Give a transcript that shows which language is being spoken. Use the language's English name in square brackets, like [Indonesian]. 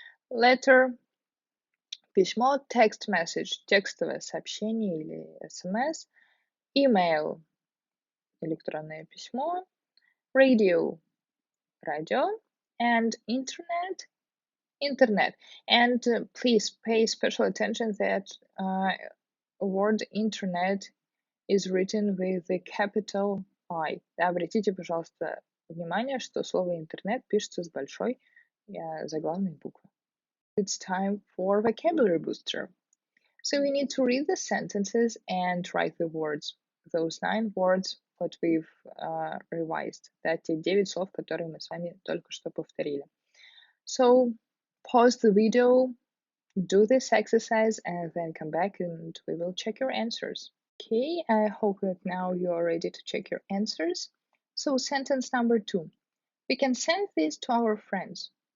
[English] Letter – [Russian] письмо, [English] text message – [Russian] текстовое сообщение или SMS, [English] email – [Russian] электронное письмо, [English] radio – [Russian] радио, [English] and internet. And please pay special attention that word internet is written with the capital I. [Russian] Да, обратите, пожалуйста, внимание, что слово интернет пишется с большой заглавной буквы. [English] It's time for vocabulary booster. So we need to read the sentences and write the words. Those 9 words what we've revised. [Russian] Да, те 9 слов, которые мы с вами только что повторили. [English] So pause the video, do this exercise, and then come back and we will check your answers. Okay, I hope that now you are ready to check your answers. So sentence number 2. We can send this to our friends.